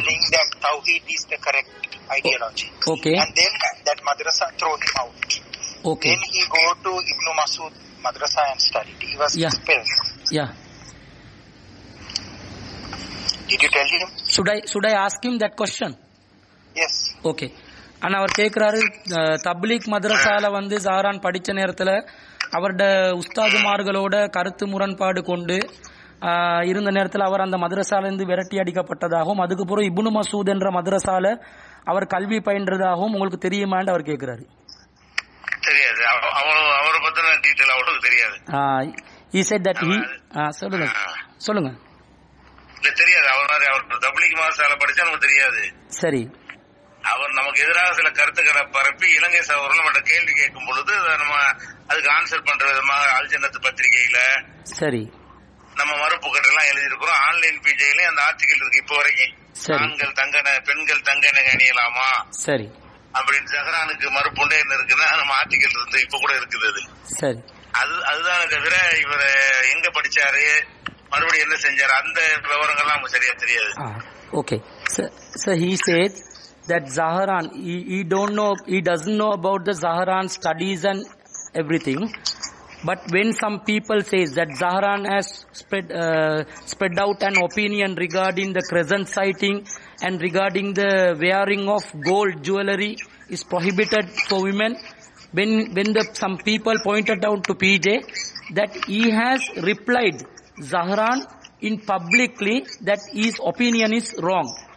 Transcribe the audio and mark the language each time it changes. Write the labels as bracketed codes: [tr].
[en] telling that Tawheed is the correct ideology. Okay. And then that madrasa throw him out. Okay. Then he go to Ibn Masud madrasa and studied. He was expelled. Yeah. Did you tell him? Should I ask him that question? Yes. Okay. [ta] ஆனா அவர் கேட்கிறாரு, தப்லீக் மதரசால வந்து ஜஹரான் படிச்ச நேரத்துல அவரோட உஸ்தாதுமார்களோட கருத்து முரண்பாடு கொண்டு இருந்த நேரத்தில் அவர் அந்த மதரசால இருந்து விரட்டி அடிக்கப்பட்டதாகவும், அதுக்கு பிறகு இப்னு மசூத் என்ற மதரசால அவர் கல்வி பயின்றதாகவும் உங்களுக்கு தெரியுமான்னு அவர் கேட்கிறாரு. தெரியாது. அவரை பத்தின டீடைல் அவருக்கு தெரியாது. [en] He said that he [ta] சொல்லுங்க. இல்ல தெரியாது. அவர் தப்லீக் மாசால படிச்சா நமக்கு தெரியாது. சரி. அவர் நமக்கு எதிராக சில கருத்துக்களை பரப்பி இலங்கை சகோதரர்கள் நம்மகிட்ட கேள்வி கேட்கும் பொழுது நம்ம அதுக்கு ஆன்சர் பண்ற விதமாக அல்ஜன்னத்து பத்திரிகையில சரி நம்ம மறுப்பு கட்டெல்லாம் எழுதியிருக்கிறோம். ஆன்லைன் பிஜேல அந்த ஆர்டிகல் இருக்கு இப்போ வரைக்கும். ஆண்கள் பெண்கள் தங்க நகை அணியலாமா சரி அப்படின்னு ஜஹரானுக்கு மறுப்புண்டே என்ன இருக்குன்னா நம்ம ஆர்டிகல் இருந்து இப்ப கூட இருக்குது. அது சரி அதுதான் தவிர இவர் எங்க படிச்சாரு மறுபடியும் என்ன செஞ்சாரு அந்த விவரங்கள்லாம் நமக்கு சரியா தெரியாது. [en] Okay. So he said that Zaharan, he doesn't know about the Zaharan studies and everything. But when some people says that Zaharan has spread out an opinion regarding the crescent sighting and regarding the wearing of gold jewelry is prohibited for women, when some people pointed out to PJ that he has replied Zaharan in publicly that his opinion is wrong.